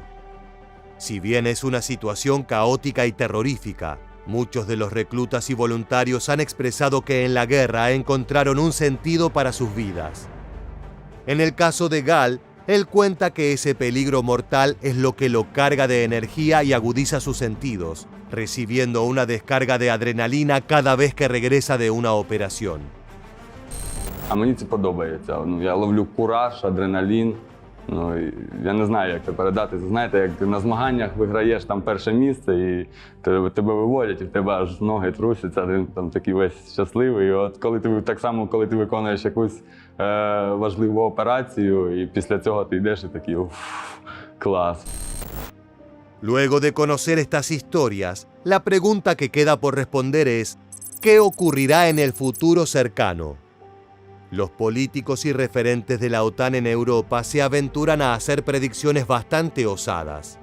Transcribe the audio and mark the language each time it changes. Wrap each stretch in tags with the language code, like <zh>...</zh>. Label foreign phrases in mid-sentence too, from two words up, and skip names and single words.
<es>Si bien es una situación caótica y terrorífica, muchos de los reclutas y voluntarios han expresado que en la guerra encontraron un sentido para sus vidas. En el caso de Gal, él cuenta que ese peligro mortal es lo que lo carga de energía y agudiza sus sentidos, recibiendo una descarga de adrenalina cada vez que regresa de una operación.</es> <uk>А мені це подобається. Я ловлю кураж, адреналін. Я не знаю, як це передати. Знаєте, як ти на змаганнях виграєш там перше місце і тебе виводять, і в тебе аж ноги трусяться, ти там такий весь щасливий. І от коли ти так само, коли ти виконуєш якусь важливу операцію, і після цього ти йдеш і такий клас.</uk> <es>Luego de conocer estas historias, la pregunta que queda por responder es, ¿qué ocurrirá en el futuro cercano? Los políticos y referentes de la OTAN en Europa se aventuran a hacer predicciones bastante osadas.</es>